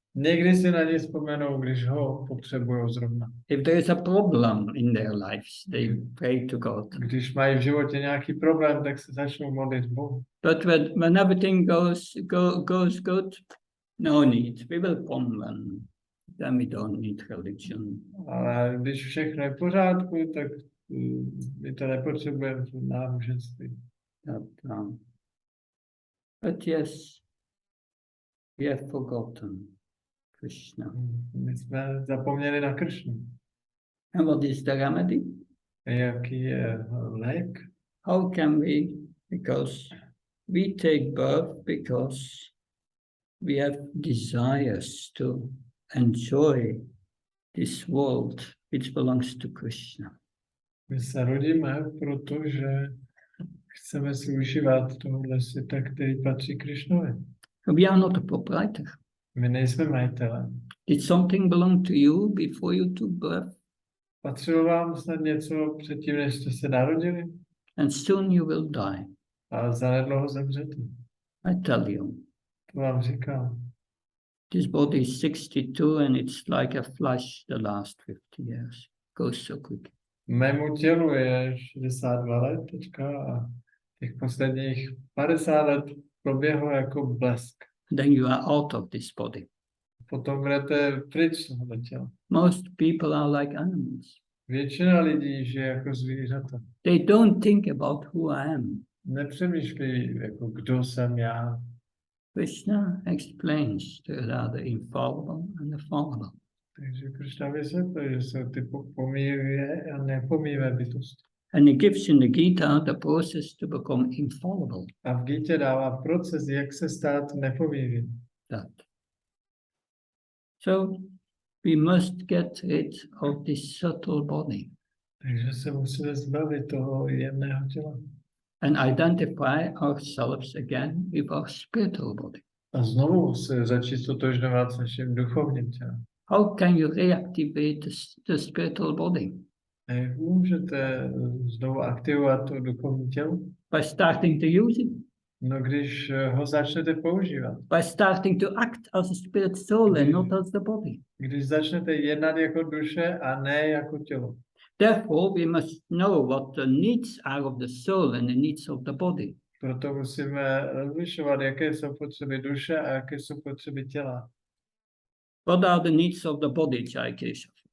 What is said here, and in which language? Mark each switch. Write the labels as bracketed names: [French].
[Czech] Někdy si na něj vzpomenou, když ho potřebují zrovna. [English] If there is a problem in their lives, they pray to God. [Czech] Když mají v životě nějaký problém, tak se začnou modlit Bohu. [English] But when everything goes good, no need. We will come then we don't need religion. [Czech] Ale když všechno je v pořádku, tak my to nepotřebujeme v náboženství. [English] But yes, we have forgotten Krishna. [Czech] My jsme zapomněli na Kršnu. [English] And what is the remedy? [Czech] Jaký je lék? [English] How can we? Because we take birth because we have desires to enjoy this world which belongs to Krishna. [Czech] My se rodíme, protože chceme si užívat tohle světa, který patří Krišnovi. [English] We are not the proprietor. [Czech] My nejsme majitelé. [English] Did something belong to you before you took birth? [Czech] Patřilo vám snad něco předtím, než jste se narodili? [English] And soon you will die. [Czech] A zanedlouho zemřete. [English] I tell you, [Czech] To vám říkám. [English] this body is 62 and it's like a flash the last 50 years. Goes so quick. [Czech] Mému tělu je 62 let teďka a těch posledních 50 let proběhlo jako blesk. [English] Then you are out of this body. [Czech] Potom budete pryč z tohoto těla. [English] Most people are like animals. [Czech] Většina lidí žije jako zvířata. [English] They don't think about who I am. [Czech] Nepřemýšlí, jako kdo jsem já. [English] Krishna explains there are the infallible and the fallible. [Czech] Takže Krishna vysvětluje, že jsou ty pomíjivé a nepomíjivé bytosti. [English] And he gives in the Gita the process to become infallible. [Czech] A v Gítě dává proces, jak se stát nepomíjivým. [English] That. So we must get rid of this subtle body [Czech] Takže se musíme zbavit toho jemného těla. [English] and identify ourselves again with our spiritual body. [Czech] A znovu se začít stotožňovat s naším duchovním tělem. [English] How can you reactivate the spiritual body? [Czech] A jak můžete znovu aktivovat to duchovní tělo? [English] By starting to use it, [Czech] No, když ho začnete používat. [English] by starting to act as a spirit soul and not as the body. [Czech] Když začnete jednat jako duše a ne jako tělo. [English] Therefore, we must know what the needs are of the soul and the needs of the body. [Czech] Proto musíme rozlišovat, jaké jsou potřeby duše a jaké jsou potřeby těla. [English] What are the needs of the body, Jai Keshav?